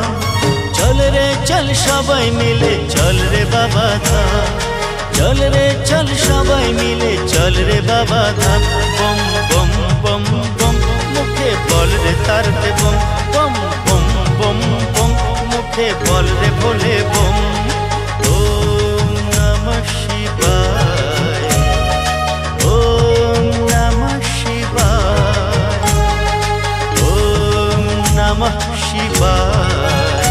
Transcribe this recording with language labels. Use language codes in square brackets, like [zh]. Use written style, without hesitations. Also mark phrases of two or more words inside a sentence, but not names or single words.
[bn] চল রে চল সবাই মিলে চল রে বাবা ধাম। চল রে চল সবাই মিলে চল রে বাবা ধাম। বম বম বম বম মুখে বল রে তারতে বম বম বম বম বম মুখে বল রে ভোলে বম। [sa] ওম নমঃ শিবায়, ওম নমঃ শিবায়, ওম নমঃ শিবায়।